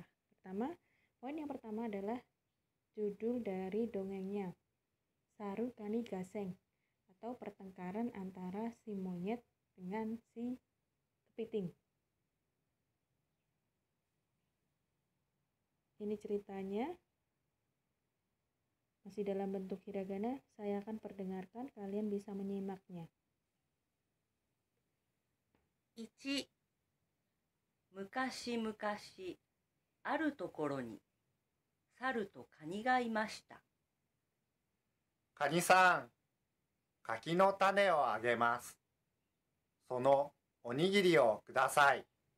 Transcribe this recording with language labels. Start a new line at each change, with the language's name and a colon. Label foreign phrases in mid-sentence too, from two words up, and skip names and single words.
Indonesian: Poin yang pertama adalah judul dari dongengnya, Saru Kani Gaseng, atau pertengkaran antara si monyet dengan si kepiting. Ini ceritanya masih dalam bentuk hiragana. Saya akan perdengarkan, kalian bisa menyimaknya. 1.
Japanese: 昔々あるところに猿とカニがいました。カニさん、柿の種をあげます。そのおにぎりをください。